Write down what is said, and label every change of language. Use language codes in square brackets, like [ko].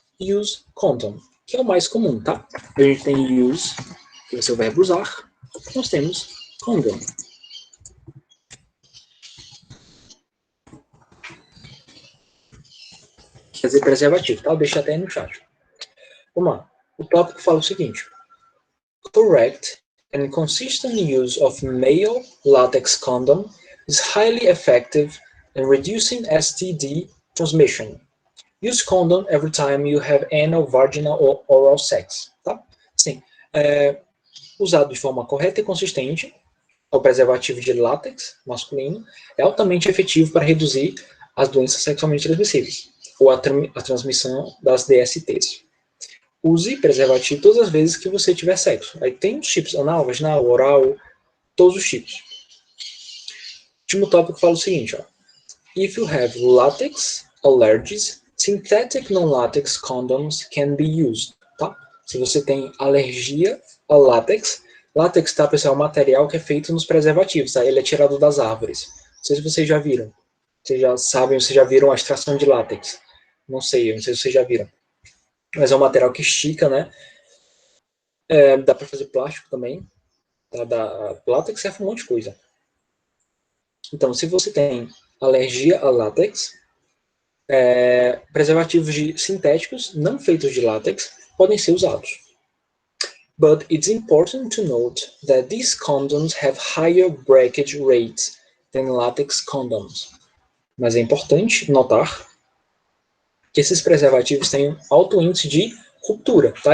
[en] Use condom, [pt] que é o mais comum, tá? A gente tem use, que vai ser o verbo usar. Nós temos condom. Quer dizer preservativo, tá? Eu deixo até aí no chat. Vamos lá. O tópico fala o seguinte. [en] Correct and consistent use of male latex condom is highly effective in reducing STD transmission. Use condom every time you have anal, vaginal or oral sex. [pt] Tá? Sim. Usado de forma correta e consistente, o preservativo de látex masculino é altamente efetivo para reduzir as doenças sexualmente transmissíveis ou a transmissão das DSTs. Use preservativo todas as vezes que você tiver sexo. Aí tem os tipos anal, vaginal, oral, todos os tipos. O último tópico fala o seguinte, ó. [en] If you have latex allergies, synthetic non-latex condoms can be used, tá? [pt] Se você tem alergia a látex, látex, tá, pessoal, é um material que é feito nos preservativos, tá? Ele é tirado das árvores. Não sei se vocês já viram. Vocês já sabem, vocês já viram a extração de látex. Não sei se vocês já viram. Mas é um material que estica, né? Dá para fazer plástico também. Tá? Látex serve para um monte de coisa. Então, se você tem alergia a látex, preservativos sintéticos não feitos de látex podem ser usados. [en] But it's important to note that these condoms have higher breakage rates than latex condoms. [pt] Mas é importante notar que esses preservativos têm alto índice de ruptura, tá?